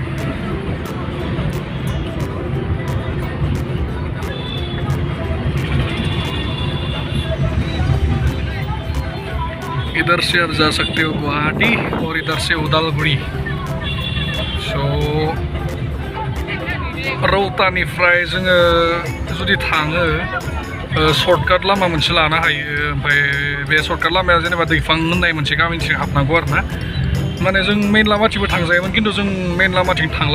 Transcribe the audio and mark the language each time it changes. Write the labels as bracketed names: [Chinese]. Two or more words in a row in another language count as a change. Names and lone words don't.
[Hindi] इधर से आप जा सकते हो गुवाहाटी और इधर से उदालगुरी। [Bodo] सो रौतानिफ्राय जोङो जुदि थाङो, सर्टकाट लामा मोनसे लानो हायो। ओमफ्राय बे सर्टकाट लामाया जेनेबा दैफां होननाय मोनसे गामिनिसिम हाबनांगौ आरो ना। माने जों मेइन लामाथिंबो थांजायोमोन, खिन्थु जों मेइन लामाथिं थांला।